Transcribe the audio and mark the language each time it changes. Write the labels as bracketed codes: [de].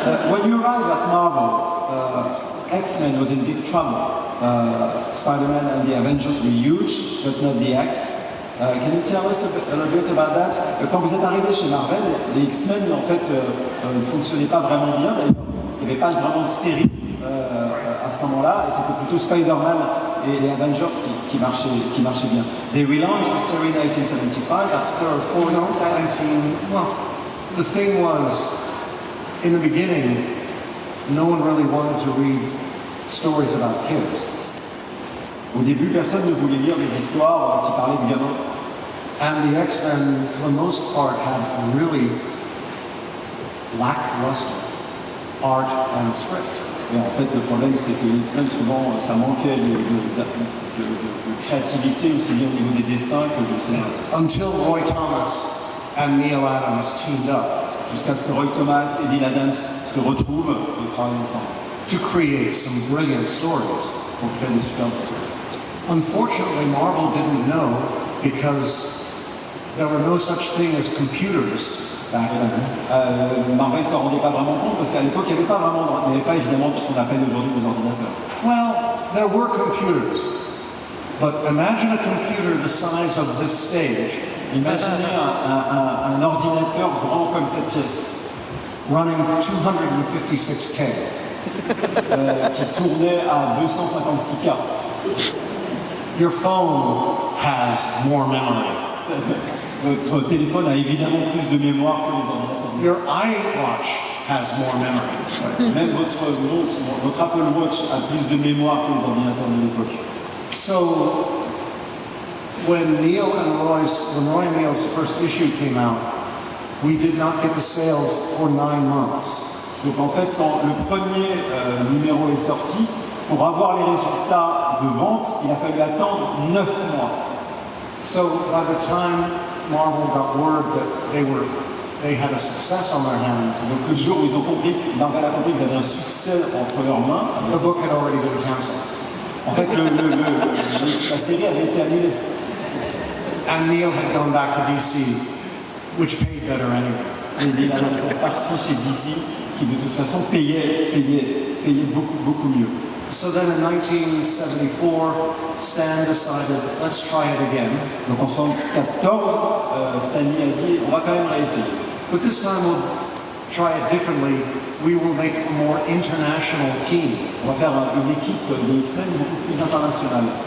[en] When you arrived at Marvel, X-Men was in big trouble. Spider-Man and the Avengers were huge, but not the X. Can you tell us a little bit about that? [fr] Quand vous êtes arrivé chez Marvel, les X-Men en fait ne fonctionnaient pas vraiment bien. D'ailleurs, il n'y avait pas vraiment de série à ce moment-là, et c'était plutôt Spider-Man et les Avengers qui marchaient bien. [en] They relaunched the series in 1975 after 4 years. Well, the thing was, in the beginning, no one really wanted to read stories about kids. [fr] Au début, personne ne voulait lire des histoires qui parlaient de gamins. [en] And the X-Men, for the most part, had really lackluster art and script. [fr] Et en fait, le problème, c'est que les X-Men, souvent, ça manquait de créativité, aussi bien au niveau des dessins que du scénario. [en] Until Roy Thomas and Neil Adams teamed up. [fr] Jusqu'à ce que Roy Thomas et Neil Adams se retrouvent et travaillent ensemble. [en] To create some brilliant stories. [fr] Pour créer des super histoires. [en] Unfortunately, Marvel didn't know because there were no such thing as computers back then. [fr] Marvel ne s'en rendait pas vraiment compte parce qu'à l'époque, il n'y avait pas évidemment ce qu'on appelle aujourd'hui des ordinateurs. [en] Well, there were computers, but imagine a computer the size of this stage. [fr] Imaginez un ordinateur grand comme cette pièce. [en] Running 256K. [fr] Qui tournait à 256K. [en] Your phone has more memory. [fr] Votre téléphone a évidemment plus de mémoire que les ordinateurs. [en] Your iWatch has more memory. [fr] Ouais. Même votre montre, votre Apple Watch a plus de mémoire que les ordinateurs de l'époque. [en] So when Roy and Neil's first issue came out, we did not get the sales for 9 months. [fr] Donc en fait, quand le premier numéro est sorti, pour avoir les résultats de vente, il a fallu attendre 9 mois. [en] So by the time Marvel got word that they had a success on their hands, [fr] Donc le jour où ils ont compris, Marvel a compris qu'ils avaient un succès entre leurs mains, [en] the book had already been canceled. [fr] en fait la série avait été annulée. [en] And Neil had gone back to DC, which paid better anyway. [fr] Et il est parti chez DC, qui de toute façon payait beaucoup mieux. [en] So then in 1974, Stan decided, let's try it again. [fr] Donc en 1974, Stanley a dit, on va quand même réessayer. [en] But this time we'll try it differently. We will make a more international team. [fr] On va faire une équipe des X-Men beaucoup plus internationale.